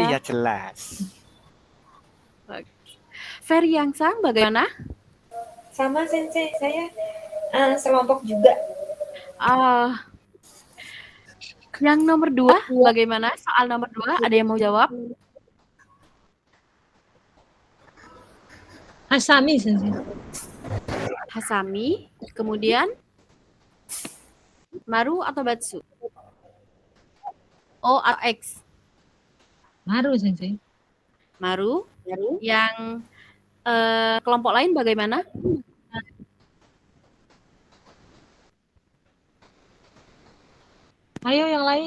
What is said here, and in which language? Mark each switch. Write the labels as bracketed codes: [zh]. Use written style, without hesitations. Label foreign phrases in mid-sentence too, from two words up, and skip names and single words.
[id] Oh iya jelas. Ferry yang sang bagaimana? Sama Sensei, saya selompok juga. Yang nomor 2 bagaimana? Soal nomor 2 ada yang mau jawab? Hasami, Sensei. Hasami, kemudian Maru atau Batsu? O atau X? Maru, Sensei. Maru. Yang kelompok lain bagaimana? Ayo yang lain.